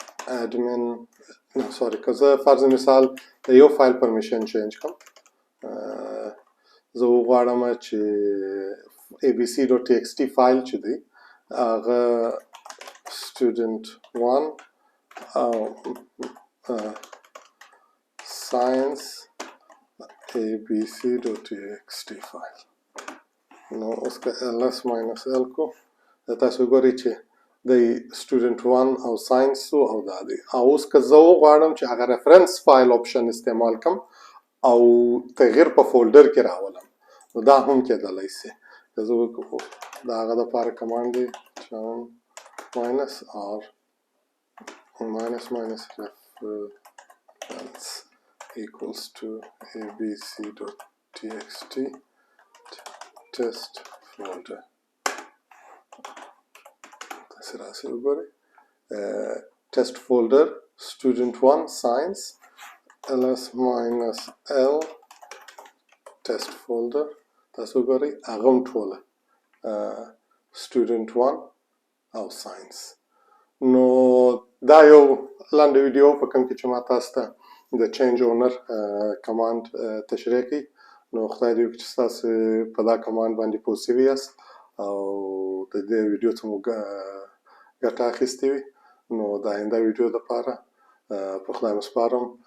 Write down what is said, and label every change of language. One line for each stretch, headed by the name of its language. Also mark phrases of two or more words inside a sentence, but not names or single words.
English: admin sorry
Pashto: که زه فرض مثال د یو
English: file permission change
Pashto: کوم زه وغواړم چې abc.txt فایل چې دی هغه student1 او science abc.txt فایل نو اوس که
English: ls minus l
Pashto: کو تاسو ګورئ چې د student1 او ساينس او دا دی او اوس که زه وغواړم چې هغه
English: reference file option
Pashto: استعمال کم او تغییر په فولډر کې راولم نو دا هم کېدلی سي که زه د هغه دپاره کمانډ دی
English: chown minus r minus reference equals to abc.txt test folder
Pashto: تاسو وګورئ
English: test folder student1 science ls minus l test folder
Pashto: تاسو وګورئ هغه هم ټوله student1 او science نو دا یو لاندې ویډیو په کوم کې چې ما تاسو ته د
English: change owner command
Pashto: تشریح کړي نو خدای دې وکړي چې تاسو په دا کمانډ باندې پوه شوي یاست او د دې ویډیو څخه مو ګټه اخیستې وي نو د آینده ویډیو دپاره په خدای مو سپارم